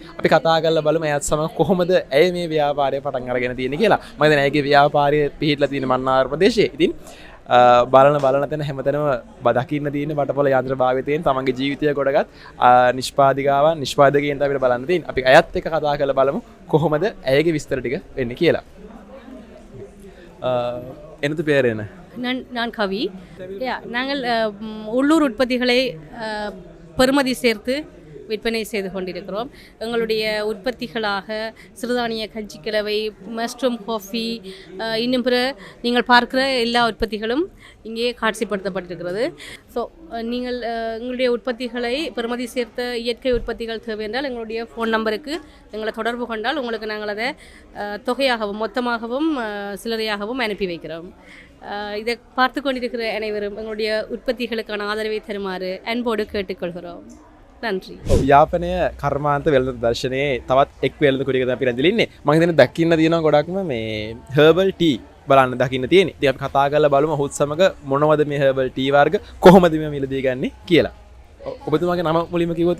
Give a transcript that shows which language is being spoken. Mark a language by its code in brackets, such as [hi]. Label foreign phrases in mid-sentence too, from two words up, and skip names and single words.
[si] අපි කතා කරලා බලමු එයාත් සමග කොහොමද ඇය මේ ව්‍යාපාරය පටන් අරගෙන තියෙන්නේ කියලා. මම හිතන්නේ ඇයගේ ව්‍යාපාරය පිහිටලා තියෙන මන්නාර ප්‍රදේශයේ. ඉතින් බලන තැන හැමතැනම දකින්න තියෙන බටපොල යන්ත්‍ර භාවිතයෙන් තමන්ගේ ජීවිතය ගොඩගත් නිෂ්පාදිකාවන් නිෂ්පාදකයන්ට අපිට බලන්න තියෙන. අපි අයත් එක්ක කතා කරලා බලමු කොහොමද ඇයගේ විස්තර ටික වෙන්නේ කියලා. [ta] எனது பேர் என்ன? நான் கவி. நாங்கள் உள்ளூர் உற்பத்திகளை பெறுமதி சேர்த்து விற்பனை செய்து கொண்டிருக்கிறோம். எங்களுடைய உற்பத்திகளாக சிறுதானிய கஞ்சிக்கிழவை, [en] mushroom coffee, [ta] இன்னும் பிற நீங்கள் பார்க்குற எல்லா உற்பத்திகளும் இங்கே காட்சிப்படுத்தப்பட்டிருக்கிறது. ஸோ நீங்கள் எங்களுடைய உற்பத்திகளை பெறுமதி சேர்த்த இயற்கை உற்பத்திகள் தேவை என்றால் எங்களுடைய [en] phone numberக்கு [ta] எங்களை தொடர்பு கொண்டால் உங்களுக்கு நாங்கள் அதை தொகையாகவும் மொத்தமாகவும் சில்லறையாகவும் அனுப்பி வைக்கிறோம். இதை பார்த்து கொண்டிருக்கிற அனைவரும் எங்களுடைய உற்பத்திகளுக்கான ஆதரவை தருமாறு அன்போடு கேட்டுக்கொள்கிறோம். නන්රි. [si] යාපනය කර්මාන්ත වෙළඳ දර්ශනයේ තවත් එක් වෙළඳ කුටියකට අපි රැඳිලා ඉන්නේ. මම හිතන්නේ දකින්න තියෙනවා ගොඩක්ම මේ [en] herbal tea [si] බලන්න දකින්න තියෙන්නේ. ඉතින් අපි කතා කරලා බලමු ඔහුත් සමග මොනවද මේ [en] herbal tea [si] වර්ග කොහොමද මේ මිලදී ගන්නේ කියලා. ඔබතුමාගේ නම මුලින්ම කිව්වොත්?